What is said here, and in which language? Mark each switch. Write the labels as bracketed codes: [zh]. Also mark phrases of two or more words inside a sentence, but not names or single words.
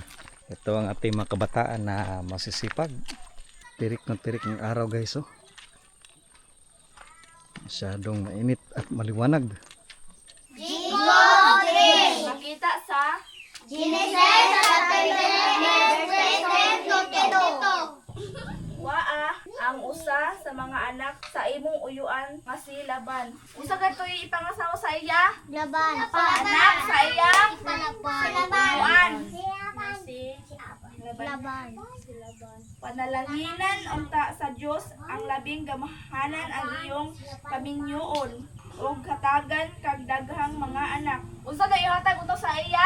[tl] Ito ang ating mga kabataan na masisipag. Tirik na tirik ng araw guys, oh. Masyadong mainit at maliwanag. [ceb] Makita sa [en] Genesis chapter 11 verse 22. [ceb] Waa ang usa sa mga anak sa imong uyuan nga si Laban. Usa katoy ipangasawa sa iya? Laban. Anak sa iya? Uyuan. Laban. Panalanginan unta sa Dios ang labing gamahanan ang iyong kaminyoon ug hatagan kag daghang mga anak. Unsa na ihatag unta sa iya?